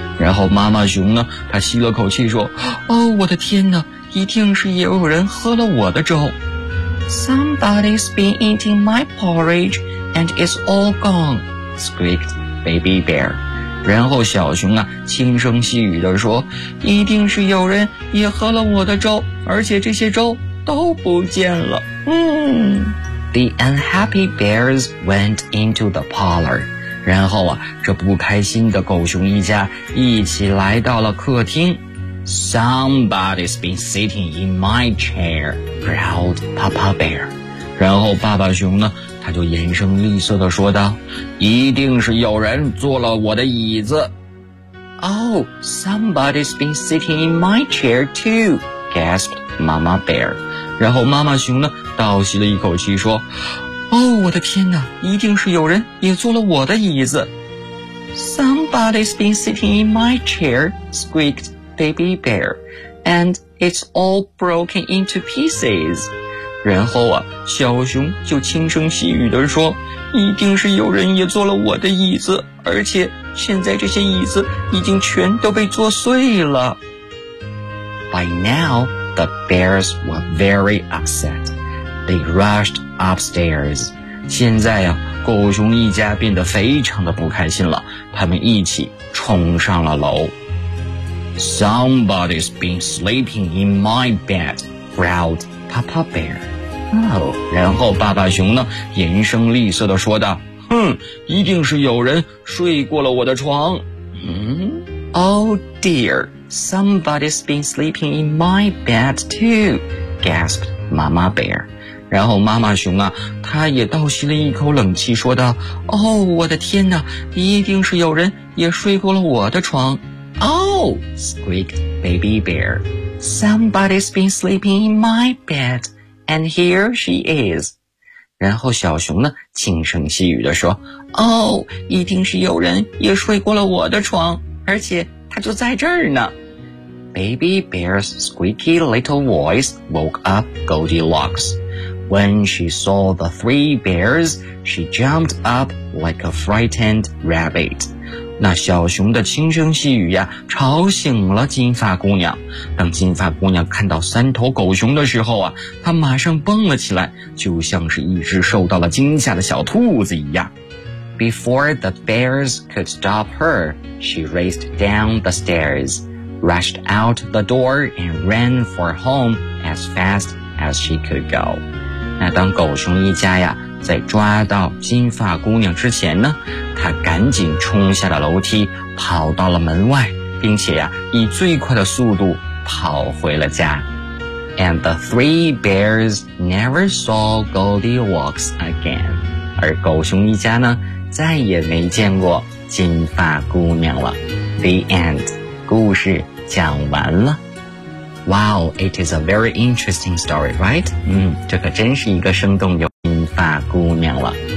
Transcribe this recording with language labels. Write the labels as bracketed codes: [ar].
[zh] 然后妈妈熊呢，她吸了口气说： 哦，我的天哪，一定是也有人喝了我的粥。 [en] Somebody's been eating my porridge and it's all gone, squeaked Baby Bear. [zh] 然后小熊啊，轻声细语地说： 一定是有人也喝了我的粥，而且这些粥都不见了。嗯。 [en] The unhappy bears went into the parlor. [zh] 然后啊，这不开心的狗熊一家一起来到了客厅。 [en] Somebody's been sitting in my chair, growled Papa Bear. [zh] 然后爸爸熊呢，他就严声厉色地说道： 一定是有人坐了我的椅子。 [en] Oh, somebody's been sitting in my chair too, gasped Mama Bear. [zh] 然后妈妈熊呢倒吸了一口气说： 哦，我的天哪，一定是有人也坐了我的椅子。 [en] Somebody's been sitting in my chair, squeaked Baby Bear, and it's all broken into pieces. [zh] 然后啊，小熊就轻声细语地说： 一定是有人也坐了我的椅子，而且现在这些椅子已经全都被坐碎了。 [en] By nowThe bears were very upset. They rushed upstairs. [zh] 现在啊，狗熊一家变得非常的不开心了，他们一起冲上了楼。 [en] Somebody's been sleeping in my bed, growled Papa Bear. Oh, [zh] 然后爸爸熊呢，严声厉色地说道： 哼，一定是有人睡过了我的床。 [en] Oh dear. Somebody's been sleeping in my bed too, gasped Mama Bear. [zh] 然后妈妈熊啊，她也倒吸了一口冷气说道： 哦，我的天哪，一定是有人也睡过了我的床。 [en] Oh, squeaked Baby Bear. Somebody's been sleeping in my bed, and here she is. [zh] 然后小熊呢，轻声细语地说： 哦，一定是有人也睡过了我的床，而且他就在这儿呢。 [en] Baby Bear's squeaky little voice woke up Goldilocks. When she saw the three bears, she jumped up like a frightened rabbit. [zh] 那小熊的轻声细语呀，吵醒了金发姑娘。当金发姑娘看到三头狗熊的时候啊，她马上蹦了起来，就像是一只受到了惊吓的小兔子一样。 [en] Before the bears could stop her, she raced down the stairs, rushed out the door and ran for home as fast as she could go. [zh] 那当狗熊一家呀，在抓到金发姑娘之前呢，她赶紧冲下了楼梯，跑到了门外，并且呀，以最快的速度跑回了家。 [en] And the three bears never saw Goldilocks again. [zh] 而狗熊一家呢，再也没见过金发姑娘了。 The end. 故事讲完了。 [en] Wow, it is a very interesting story, right? [zh] 这可真是一个生动有金发姑娘了。